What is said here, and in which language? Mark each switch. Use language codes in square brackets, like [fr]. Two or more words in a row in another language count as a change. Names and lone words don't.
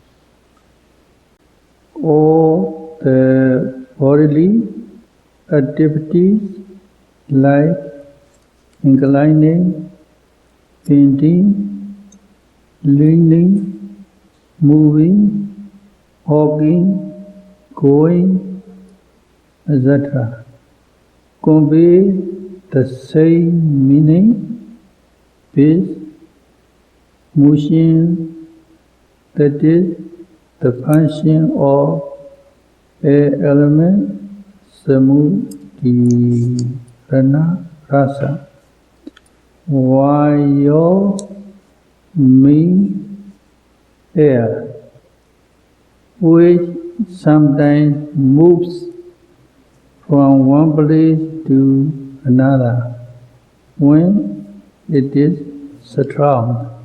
[en] All the bodily activities like inclining, bending, leaning, moving, walking, going, etc. convey the same meaning with motion, that is the function of air element, [pi] samudhirana rasa. [en] Vayo means air, which sometimes moves from one place to another when it is strong.